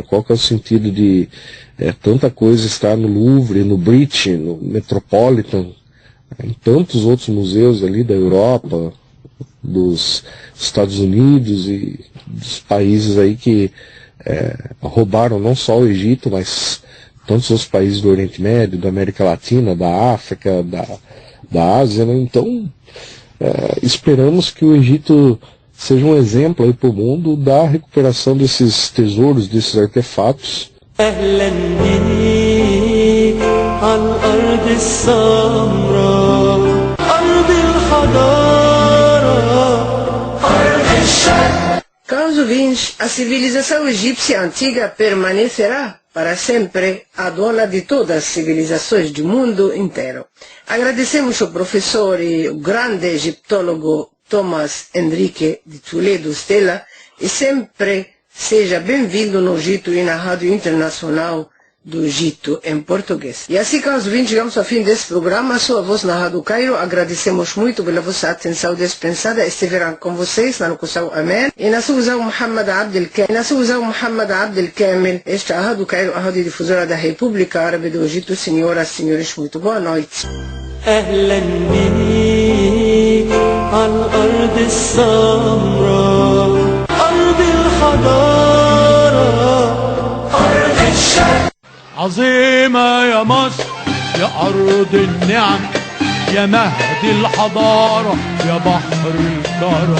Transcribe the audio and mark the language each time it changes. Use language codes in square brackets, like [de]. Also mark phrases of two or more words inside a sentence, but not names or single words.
[pt] Qual que é o sentido de tanta coisa estar no Louvre, no British, no Metropolitan, em tantos outros museus ali da Europa, dos Estados Unidos e dos países aí que roubaram não só o Egito, mas tantos outros países do Oriente Médio, da América Latina, da África, da Ásia, né? Então, esperamos que o Egito seja um exemplo aí para o mundo da recuperação desses tesouros, desses artefatos. [ar] أهلا بيك عالأرض السمراء أرض الحضارة أرض الشرق. [pt] Caros ouvintes, a civilização egípcia antiga permanecerá para sempre a dona de todas as civilizações do mundo inteiro. Agradecemos ao professor e o grande egiptólogo Thomas Henrique de Toledo Stella e sempre seja bem-vindo no Egito e na Rádio Internacional do Egito em português. E assim, caros ouvintes, chegamos ao fim desse programa. A sua voz na Rádio Cairo. Agradecemos muito pela vossa atenção dispensada. Estiveram com vocês na locução Amen e na Suzão Mohamed Abdel Kamel. Esta é a Rádio Cairo, a rádio difusora da República Árabe do Egito. Senhoras e senhores, muito boa noite. [ar] أهلا بيك عالأرض السمراء أرض الحضارة أرض الشرق. عظيمة يا مصر يا أرض النعم يا مهد الحضارة يا بحر الكرم.